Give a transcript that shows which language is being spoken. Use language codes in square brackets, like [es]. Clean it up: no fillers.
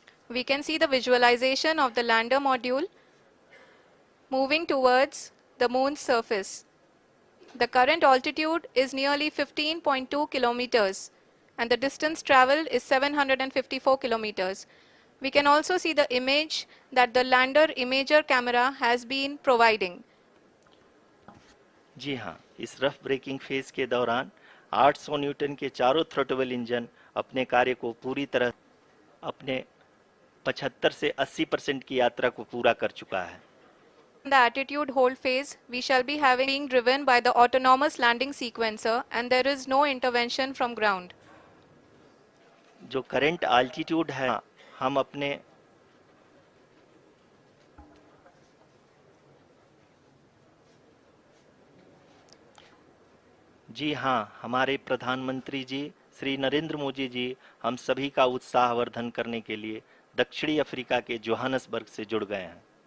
[en] We can see the visualization of the lander module moving towards the moon's surface. The current altitude is nearly 15.2 kilometers and the distance traveled is 754 kilometers. We can also see the image that the lander imager camera has been providing. [hi] जी हाँ, इस rough breaking phase के दौरान 800 Newton के चारों throttle engine अपने कार्य को पूरी तरह अपने 75 से 80% की यात्रा को पूरा कर चुका है। [en] In the attitude hold phase, we shall be being driven by the autonomous landing sequencer and there is no intervention from ground. [hi] जो करंट आल्टीट्यूड है, हम अपने जी हाँ, हमारे प्रधानमंत्री जी श्री नरेंद्र मोदी जी हम सभी का उत्साहवर्धन करने के लिए दक्षिणी अफ्रीका के जोहानसबर्ग से जुड़ गए हैं।